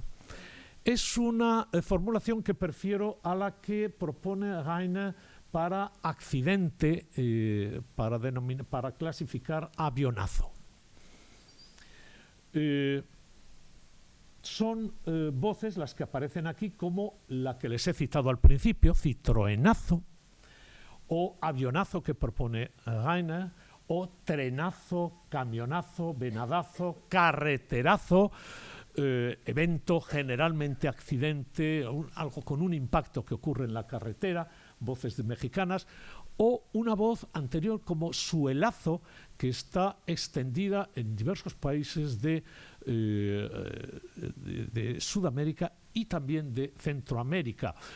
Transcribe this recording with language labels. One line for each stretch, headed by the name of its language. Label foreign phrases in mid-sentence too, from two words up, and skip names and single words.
Spanish: Es una formulación que prefiero a la que propone Reiner para accidente, para clasificar avionazo. Son voces las que aparecen aquí como la que les he citado al principio, citroenazo, o avionazo que propone Reiner, o trenazo, camionazo, venadazo, carreterazo, evento generalmente accidente, algo con un impacto que ocurre en la carretera, voces mexicanas, o una voz anterior como suelazo, que está extendida en diversos países de Sudamérica y también de Centroamérica.